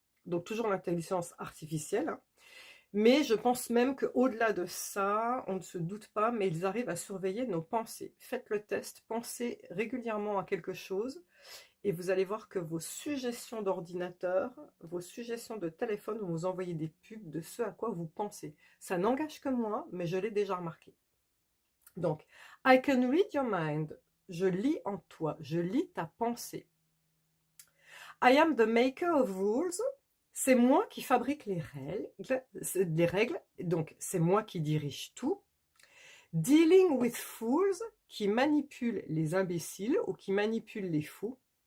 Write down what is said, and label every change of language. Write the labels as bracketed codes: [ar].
[fr] Donc toujours l'intelligence artificielle, hein. Mais je pense même qu'au-delà de ça, on ne se doute pas, mais ils arrivent à surveiller nos pensées. Faites le test, pensez régulièrement à quelque chose et vous allez voir que vos suggestions d'ordinateur, vos suggestions de téléphone vont vous envoyer des pubs de ce à quoi vous pensez. Ça n'engage que moi, mais je l'ai déjà remarqué. [en] Donc, I can read your mind. [fr] Je lis en toi, je lis ta pensée. [en] I am the maker of rules. [fr] C'est moi qui fabrique les règles, donc c'est moi qui dirige tout. [en] Dealing with fools, [fr] qui manipule les imbéciles ou qui manipule les fous.